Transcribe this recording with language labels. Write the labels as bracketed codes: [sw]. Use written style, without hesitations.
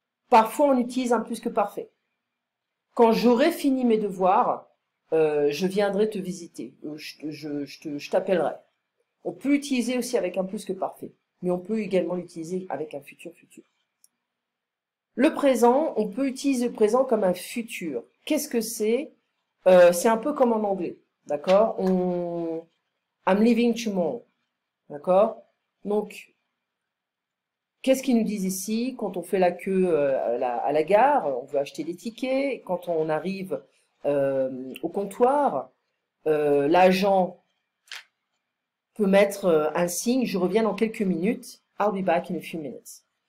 [fr] Parfois, on utilise un plus que parfait. Quand j'aurai fini mes devoirs, je viendrai te visiter, je t'appellerai. On peut l'utiliser aussi avec un plus que parfait, mais on peut également l'utiliser avec un futur. Le présent, on peut utiliser le présent comme un futur. Qu'est-ce que c'est? C'est un peu comme en anglais, d'accord? [en] I'm leaving tomorrow, [fr] d'accord? Donc, qu'est-ce qu'ils nous disent ici? Quand on fait la queue à la gare, on veut acheter des tickets, quand on arrive au comptoir, l'agent peut mettre un signe, je reviens dans quelques minutes, [en] I'll be back in a few minutes.